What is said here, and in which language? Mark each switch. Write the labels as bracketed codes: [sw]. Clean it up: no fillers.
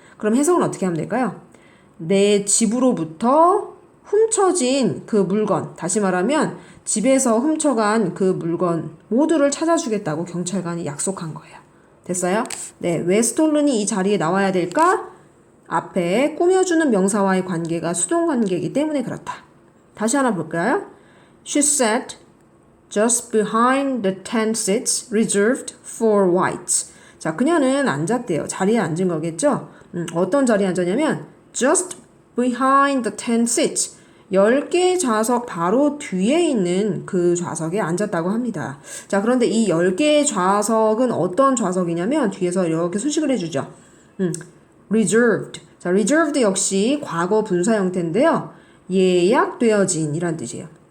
[ko] 그럼 해석은 어떻게 하면 될까요? 내 집으로부터 훔쳐진 그 물건, 다시 말하면 집에서 훔쳐간 그 물건 모두를 찾아주겠다고 경찰관이 약속한 거예요. 됐어요? 네, 왜 스톨른이 이 자리에 나와야 될까? 앞에 꾸며주는 명사와의 관계가 수동관계이기 때문에 그렇다. 다시 하나 볼까요? [en] She sat just behind the 10 seats reserved for whites. [ko] 자, 그녀는 앉았대요. 자리에 앉은 거겠죠? 어떤 자리에 앉았냐면 [en] just behind the 10 seats. [ko] 10개 좌석 바로 뒤에 있는 그 좌석에 앉았다고 합니다. 자, 그런데 이 10개의 좌석은 어떤 좌석이냐면 뒤에서 이렇게 수식을 해주죠. [en] reserved. [ko] 자, reserved 역시 과거 분사 형태인데요. 예약되어진 이란 뜻이에요.